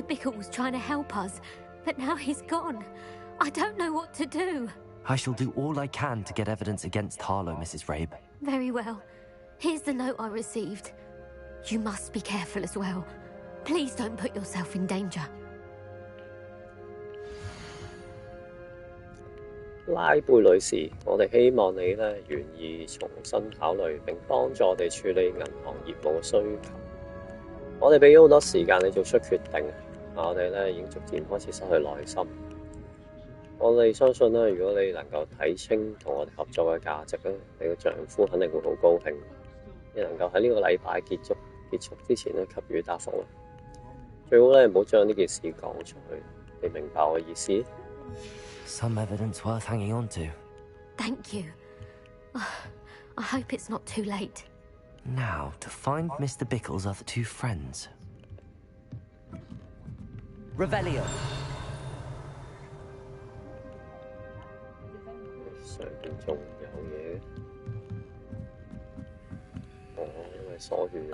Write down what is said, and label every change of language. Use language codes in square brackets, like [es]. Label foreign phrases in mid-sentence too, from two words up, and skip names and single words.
[en] Bickle was trying to help us, but now he's gone. I don't know what to do. I shall do all I can to get evidence against Harlow, Mrs. Rabe. Very well. Here's the note I received. You must be careful as well. Please don't put yourself in danger. [yue] 拉貝女士，我哋希望你呢願意重新考慮並幫助我哋處理銀行業務嘅需求。我哋俾咗好多時間你做出決定，我哋呢已經逐漸開始失去耐心。我哋相信呢，如果你能夠睇清同我哋合作嘅價值呢，你嘅丈夫肯定會好高興。你能夠喺呢個禮拜結束之前呢給予答覆啦。最好呢唔好將呢件事講出去，你明白我嘅意思？ [en] Some evidence worth hanging on to. Thank you. I hope it's not too late. Now, to find Mr. Bickle's other two friends. Revelio. [yue] 上邊仲有嘢，因為鎖住。